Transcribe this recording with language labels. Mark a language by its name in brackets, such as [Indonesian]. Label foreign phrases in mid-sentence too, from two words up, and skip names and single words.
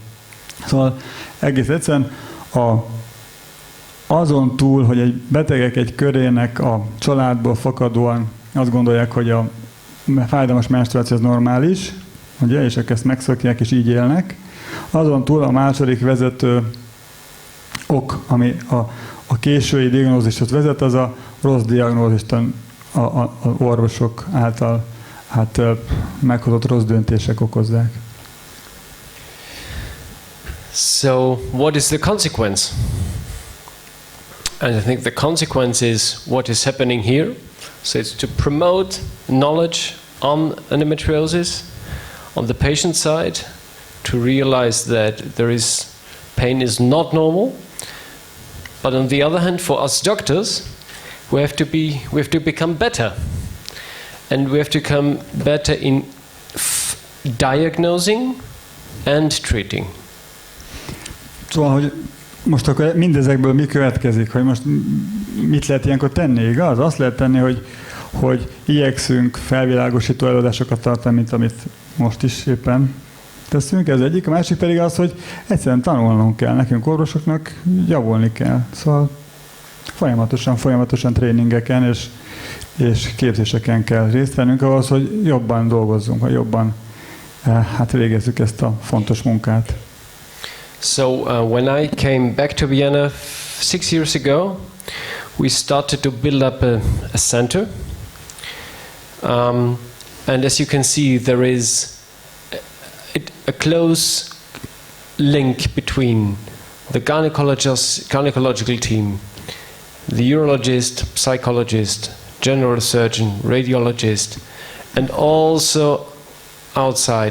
[Hungarian] Szóval egész egyszerűen azon túl, hogy egy betegek egy körének a családból fakadóan azt gondolják, hogy a fájdalmas menstruáció az normális, ugye, és ezt megszokják, és így élnek. Azon túl a második vezető ok, ami a késői diagnózishoz vezet, az a rossz diagnózist a orvosok által meghozott rossz döntések okozzák. [English] So, what is the consequence? And I think the consequence is what is happening here. So it's to promote knowledge on endometriosis on the patient side, to realize that pain is not normal. But on the other hand, for us doctors, we have to become better. And we have to become better in diagnosing and treating. [Hungarian] Szóval, hogy most akkor mindezekből mi következik, hogy most mit lehet ilyenkor tenni, igaz? Azt lehet tenni, hogy igyekszünk felvilágosító előadásokat tartani, mint amit most is éppen teszünk, ez egyik. A másik pedig az, hogy egyszerűen tanulnunk kell, nekünk orvosoknak javulni kell. Szóval folyamatosan tréningeken és képzéseken kell részt vennünk ahhoz, hogy jobban dolgozzunk, hogy jobban végezzük ezt a fontos munkát. [English] So when I came back to Vienna 6 years ago, we started to build up a center. And as you can see, there is a close link between the gynecological team, the urologist, psychologist, general surgeon, radiologist, and also outside.